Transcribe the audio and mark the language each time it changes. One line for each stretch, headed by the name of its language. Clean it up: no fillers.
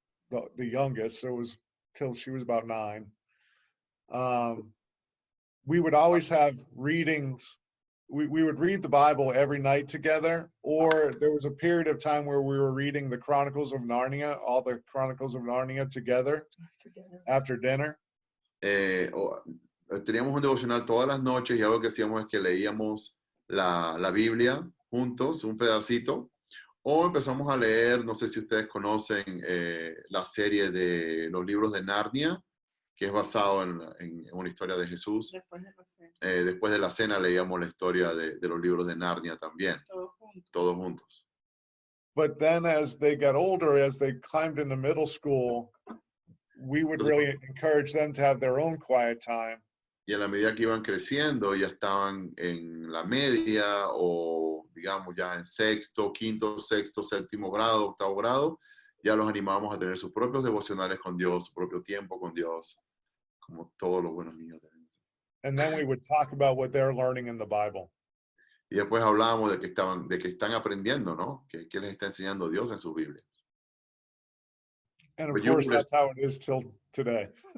English: the youngest, so it was till she was about 9. We would always have readings. We would read the Bible every night together, or there was a period of time where we were reading the Chronicles of Narnia, all the Chronicles of Narnia together after dinner.
Spanish: Teníamos un devocional todas las noches y algo que hacíamos es que leíamos la Biblia juntos, un pedacito, o empezamos a leer, no sé si ustedes conocen la serie de los libros de Narnia, que es basado en una historia de Jesús. Después de la cena leíamos la historia de los libros de Narnia también, todos juntos.
English: But then as they got older, as they climbed into middle school, we would really encourage them to have their own quiet time.
Spanish: Y a la medida que iban creciendo, ya estaban en la media o, digamos, ya en sexto, quinto, sexto, séptimo grado, octavo grado, ya los animamos a tener sus propios devocionales con Dios, su propio tiempo con Dios, como todos los buenos niños.
English: And then we would talk about what they're learning in the Bible.
Spanish: Y después hablábamos de que están aprendiendo, ¿no? Que les está enseñando Dios en sus Biblias.
English: And of course, that's how it is till today.